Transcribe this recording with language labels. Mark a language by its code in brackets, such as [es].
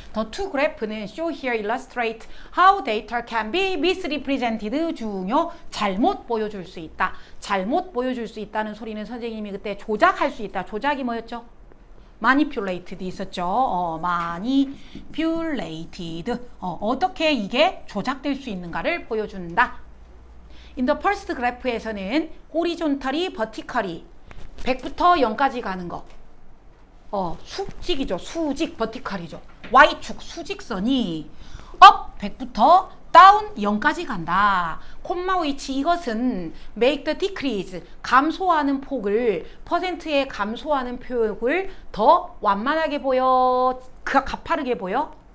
[en] The two graph는 show here illustrate how data can be misrepresented 중요. [ko] 잘못 보여줄 수 있다. 잘못 보여줄 수 있다는 소리는 선생님이 그때 조작할 수 있다. 조작이 뭐였죠? manipulated 있었죠. [en] manipulated. [ko] 어떻게 이게 조작될 수 있는가를 보여준다. [en] In the first graph에서는 horizontally, vertically [ko] 100부터 0까지 가는 거. 수직이죠. 수직, vertical이죠. Y축, 수직선이 up 100부터 다운 0까지 간다. 콤마 위치 이것은 [en] make the decrease [ko] 감소하는 폭을 퍼센트에 감소하는 폭을 더 완만하게 보여 가파르게 보여?